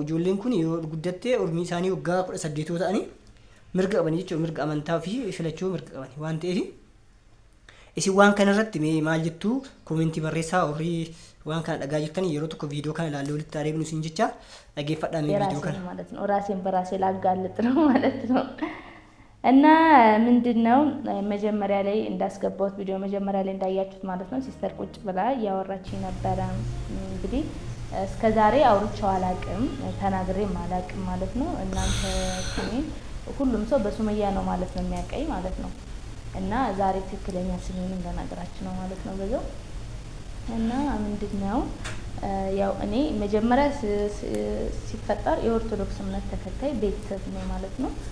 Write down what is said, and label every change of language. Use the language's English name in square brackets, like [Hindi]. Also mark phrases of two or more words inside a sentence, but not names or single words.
[Oromo] Ijoolleen kun yoo guddattee umrii isaanii waggaa 18 ta'anii mirga qaban jechuudha. Mirga amantaa fi filachuu mirga qaban waan ta'eef isin waan kanarratti maal jettu koomentii barreessaa. Warri waan kana dhagaa jirtanii yeroo tokko viidiyoo kana ilaallee walitti adeemnu isin jecha dhaggeeffadhaa viidiyoo kana [Amharic] ማለት ነው። ራሴን በራሴ ላጋልጥ ነው ማለት ነው። እና ምንድነው መጀመሪያ ላይ እንዳስገባሁት ቪዲዮ መጀመሪያ ላይ እንዳያችሁት ማለት ነው ሲስተር ቁጭ ብላ ያወራችኝ ነበር። እንግዲህ እስከዛሬ አውርቼው አላቅም ተናግሬም አላቅም ማለት ነው። እናንተ ሁሉም ሰው በሱመያ ነው ማለት ነው የሚያቀኝ ማለት ነው። እና ዛሬ ትክክለኛ ስሜን እንደናገራችሁ ነው ማለት ነው በዛው። እና ምንድነው ያው እኔ መጀመሪያ ሲፈጠር የኦርቶዶክስ እምነት ተከታይ ቤተሰብ ነው ማለት ነው።